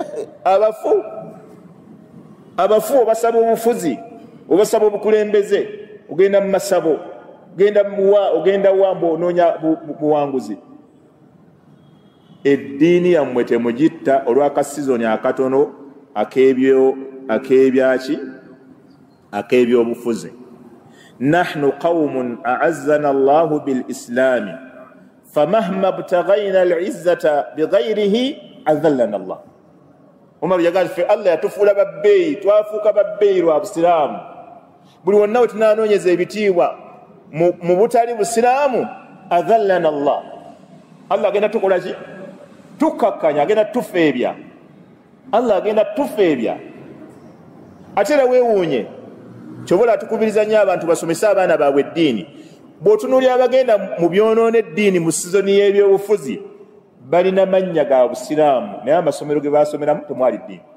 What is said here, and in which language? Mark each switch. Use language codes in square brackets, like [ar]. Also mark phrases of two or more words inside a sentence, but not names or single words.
[lg] abafu obasaba obufuzi obasaba obukulembeze ogenda mu masabo ogenda wambo onoonya buwanguzi eddiini yammwe temugitta olw'akasizoni akatono ak'ebyobufuzi [ar] نحن قوم أعزنا الله بالإسلام فمهما ابتغينا العزة بغيره أذلنا الله [lg] Umar yagali fe Allah yatufuula babbeeyi twafuuka babbeeyi lwa busiraamu buli wonna we tunaanoonyeza ebitiibwa mu butali busiraamu [ar] أذلنا الله [lg] agenda tukola ki tukakkanya agenda tufeebya Allah agenda tufeebya ate era weewuunye kyobola atukubiriza nnyo abantu basomese abaana baabwe eddiini bw'otunuulira abagenda mu byonoona eddiini mu sizoni y'ebyobufuzi balina mannya ga busiraamu naye amasomero ge baasomeramu temwali ddiini